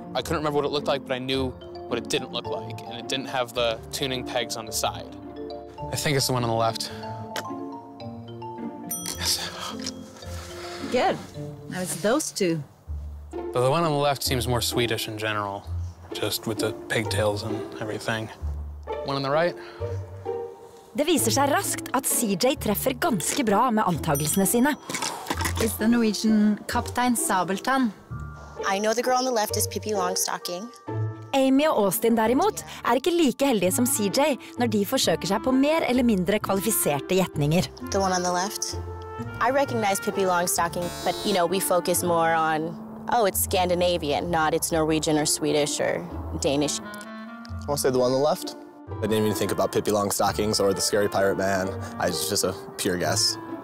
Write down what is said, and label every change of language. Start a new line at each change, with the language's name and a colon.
English: I couldn't remember what it looked like, but I knew what it didn't look like, and it didn't have the tuning pegs on the side. I think it's the one on the left. Yes. Good. Now it's those two. But the one on the left seems more Swedish in general, just with the pigtails and everything. One on the right.
Norwegian: Det viser seg raskt at CJ treffer ganske bra med antagelsene sine.
English: It's the Norwegian Kaptein Sabeltann. I know the girl on the left is Pippi Longstocking.
Norwegian: Amy og Austin derimot er ikke like heldige som CJ når de forsøker seg på mer eller mindre kvalifiserte gjetninger.
English: The one on the left. I recognize Pippi Longstocking, but you know, we focus more on, oh, it's Scandinavian, not it's Norwegian or Swedish or Danish. I want to say the one on the left. I didn't even think about Pippi Longstockings or the Scary Pirate Man. It's just a pure guess.